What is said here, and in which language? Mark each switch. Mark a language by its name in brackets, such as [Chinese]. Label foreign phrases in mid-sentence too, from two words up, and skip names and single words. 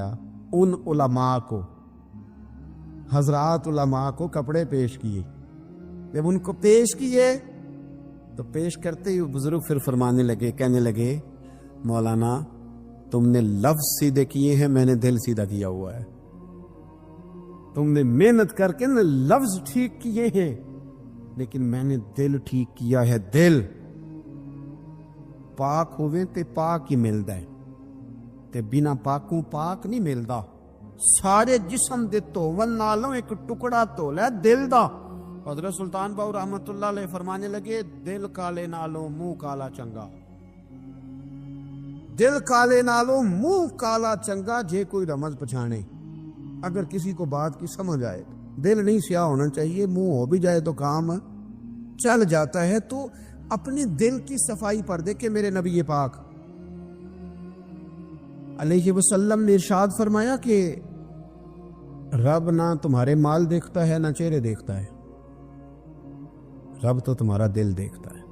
[Urdu] ان علماء کو، حضرات علماء کو کپڑے پیش کیے، جب ان کو پیش کیے تو پیش کرتے ہی بزرگ پھر فرمانے لگے، کہنے لگے مولانا تم نے لفظ سیدھے کیے ہیں، میں نے دل سیدھا کیا ہوا ہے۔ تم نے محنت کر کے نا لفظ ٹھیک کیے ہیں لیکن میں نے دل ٹھیک کیا ہے۔ [Punjabi] دل پاک ہوئے تے پاک ہی ملدا ہے، تے بنا پاکوں پاک نہیں ملدا۔ سارے جسم دے دھون نالوں ایک ٹکڑا دھولا ہے دل دا۔ حضرت سلطان باؤ رحمت اللہ علیہ [Urdu] فرمانے لگے [Punjabi] دل کالے نالوں منہ کالا چنگا، دل کالے نالوں منہ کالا چنگا، جے کوئی رمز پچھانے۔ [Urdu] اگر کسی کو بات کی سمجھ آئے، دل نہیں سیاہ ہونا چاہیے، منہ ہو بھی جائے تو کام چل جاتا ہے۔ تو اپنے دل کی صفائی پر دیکھے میرے نبی پاک علیہ وسلم نے ارشاد فرمایا کہ رب نہ تمہارے مال دیکھتا ہے نہ چہرے دیکھتا ہے، رب تو تمہارا دل دیکھتا ہے۔